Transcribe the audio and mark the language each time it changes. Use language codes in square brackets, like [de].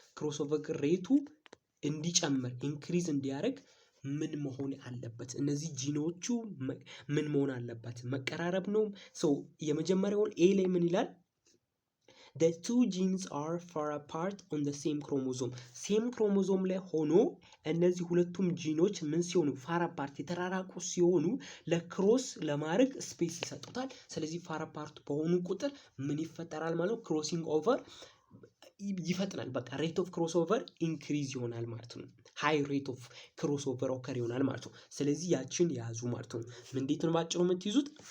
[am] ክሮስ ኦቨር ሬቱ እንዲጨምር ኢንክሪዝ እንዲያደርግ ምን መሆን አለበት? እነዚህ ጂኖቹ ምን መሆን አለበት? መቀራረብ ነው። የመጀመሪያውን ኤ ላይ ምን ይላል? [en] The two genes are far apart on the same chromosome. [am] ሴም ክሮሞዞም ላይ ሆኖ እነዚህ ሁለቱም ጂኖች ምን ሲሆኑ ፋር አፓርት የተራራቁ ሲሆኑ ለክሮስ ለማድረግ ስፔስ ይሰጡታል። ስለዚህ ፋር አፓርት በሆኑ ቁጥር ምን ይፈጠራል ማለት ነው? ክሮሲንግ ኦቨር ይፈጥናል። በቃ ሬት ኦፍ ክሮስ ኦቨር ኢንክሪዝ ይሆናል ማለት ነው። [en] ሃይ ሬት ኦፍ ክሮስ ኦቨር ኦከር [am] ይሆናል ማለት ነው። ስለዚህ ያችን ያዙ ማለት ነው። እንዴት ነው ባጭሩ የምትይዙት?